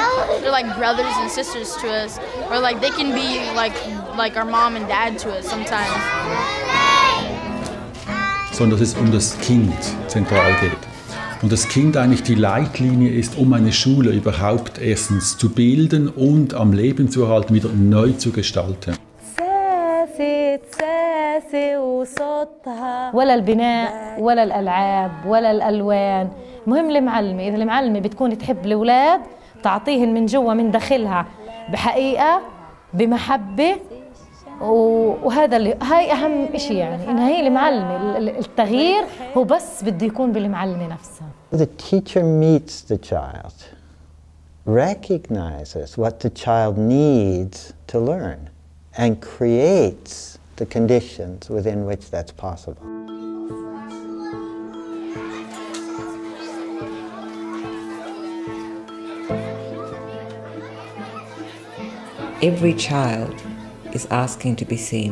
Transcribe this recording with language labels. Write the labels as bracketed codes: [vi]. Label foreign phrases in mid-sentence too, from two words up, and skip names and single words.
[en] They're like brothers and sisters to us, or like they can be like our mom and dad to us sometimes. [de] Sondern dass es das Kind zentral geht. Und das Kind eigentlich die Leitlinie ist, eine Schule überhaupt erstens zu bilden und am Leben zu erhalten, wieder neu zu gestalten. [ar] ولا البناء ولا الألعاب ولا الألوان. المهم المعلمة، إذا المعلمة بتكون تحب الأولاد تعطيهن من جوا من داخلها بحقيقة بمحبة، وهذا هاي أهم إشي، يعني إن هي المعلمة. التغيير هو بس بده يكون بالمعلمة نفسها. [en] The teacher meets the child, recognizes what the child needs to learn, and creates the conditions within which that's possible. Every child is asking to be seen.